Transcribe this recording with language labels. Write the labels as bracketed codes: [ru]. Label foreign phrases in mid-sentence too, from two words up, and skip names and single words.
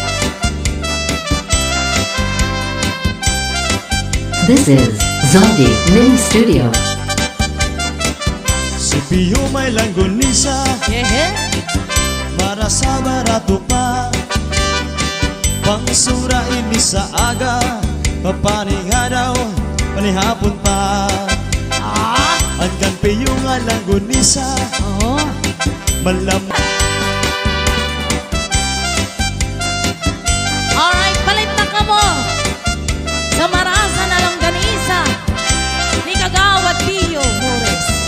[en] This is Zaldi Mini Studio. [hil] Si Pio may langgonisa, Yeah. marasa barato pa. Pangsura ini sa aga, papaninga daw, panihapon pa. Ah. Hanggang Pio nga langgonisa, Oh. malam. Alright, palit na ka mo sa marasa na lang ganisa ni Kagawad Pio Mores.